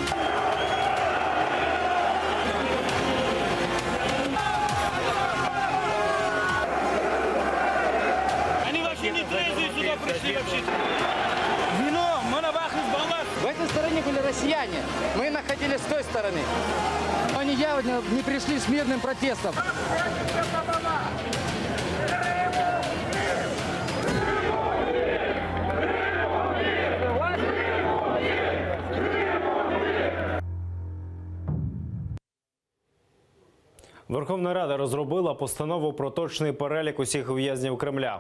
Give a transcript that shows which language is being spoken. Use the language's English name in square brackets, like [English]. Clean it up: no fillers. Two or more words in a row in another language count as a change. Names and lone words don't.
[Russian] Они вообще не трезвые сюда пришли вообще. Вино, монобах из баллад. В этой стороне были россияне, мы находились с той стороны. Они явно не пришли с мирным протестом. [Ukrainian] Верховна Рада розробила постанову про точний перелік усіх ув'язнів Кремля.